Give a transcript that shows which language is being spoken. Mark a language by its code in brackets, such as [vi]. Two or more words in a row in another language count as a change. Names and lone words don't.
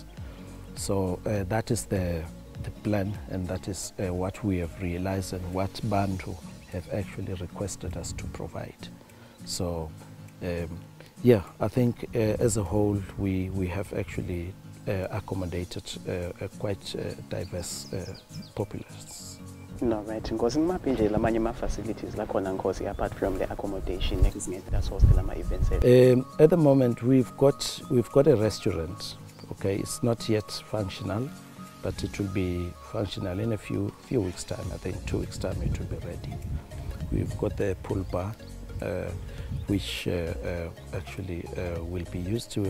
[en] So that is the plan, and that is what we have realized and what Bantu have actually requested us to provide. So yeah, I think as a whole we have actually accommodated a quite diverse populace. No, right. Because [ss] ngimaphi lamanye ma [en] facilities [ss] la khona [en] Nkosi apart from the accommodation that's host lama events. At the moment we've got a restaurant. Okay, it's not yet functional, but it will be functional in a few weeks time. I think 2 weeks time it will be ready. We've got the pool bar, which actually will be used to.